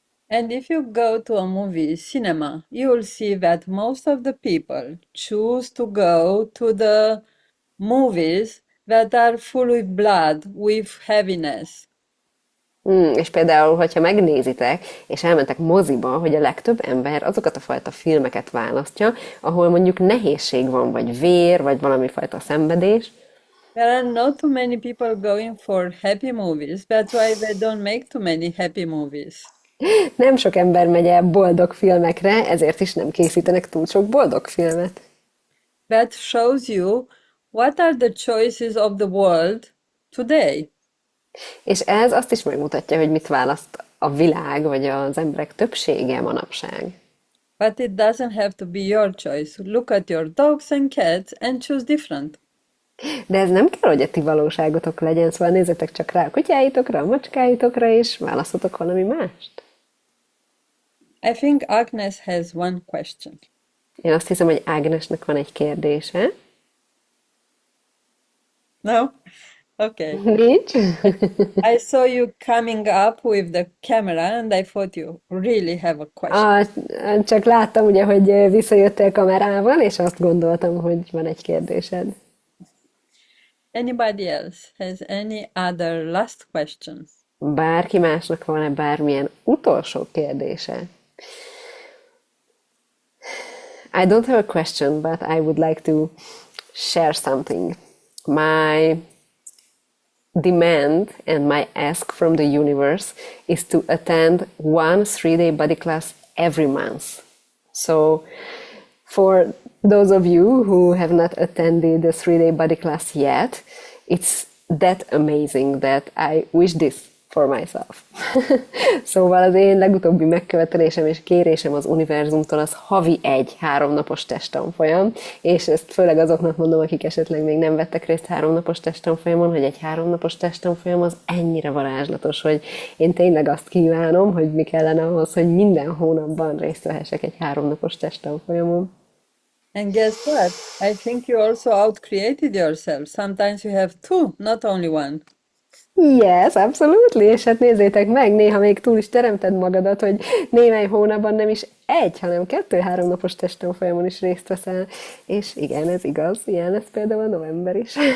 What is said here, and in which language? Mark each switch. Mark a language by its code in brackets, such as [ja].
[en] And if you go to a movie, cinema, you will see that most of the people choose to go to the movies that are full with blood, with heaviness. [hu] És például, hogyha megnézitek, és elmentek moziba, hogy a legtöbb ember azokat a fajta filmeket választja, ahol mondjuk nehézség van, vagy vér, vagy valami fajta szenvedés. [en] There are not too many people going for happy movies. That's why they don't make too many happy movies. [hu] Nem sok ember megy el boldog filmekre, ezért is nem készítenek túl sok boldog filmet. [en] That shows you what are the choices of the world today. [hu] És ez azt is megmutatja, hogy mit választ a világ, vagy az emberek többsége manapság. [en] But it doesn't have to be your choice. Look at your dogs and cats and choose different. [hu] De ez nem kell, hogy a ti valóságotok legyen, szóval nézzetek csak rá a kutyáitokra, a macskáitokra, és választotok valami mást. [en] I think Agnes has one question. [hu] Én azt hiszem, hogy Ágnesnek van egy kérdése. [en] No? Okay. [hu] Nincs? [en] I saw you coming up with the camera and I thought you really have a question. [hu] Csak láttam ugye, hogy visszajöttél kamerával, és azt gondoltam, hogy van egy kérdésed. [en] Anybody else has any other last questions? [hu] Bárki másnak van-e bármilyen utolsó kérdése? [en] I don't have a question, but I would like to share something. My demand and my ask from the universe is to attend one 3-day body class every month. So for those of you who have not attended the 3-day body class yet, it's that amazing that I wish this for myself. [hu] Szóval az én legutóbbi megkövetelésem és kérésem az univerzumtól az havi 3 napos testtanfolyam, és ezt főleg azoknak mondom, akik esetleg még nem vettek részt 3 napos testtanfolyamon, hogy egy 3 napos testtanfolyam az ennyire varázslatos, hogy én tényleg azt kívánom, hogy mi kellene ahhoz, hogy minden hónapban részt vehessek egy 3 napos testtanfolyamon. [en] And guess what? I think you also outcreated yourself. Sometimes you have two, not only one. Yes, absolutely, [hu] és hát nézzétek meg, néha még túl is teremted magadat, hogy némely hónapban nem is 1, hanem 2-3 napos testtanfolyamon is részt veszel, és igen, ez igaz, ilyen lesz például a november is.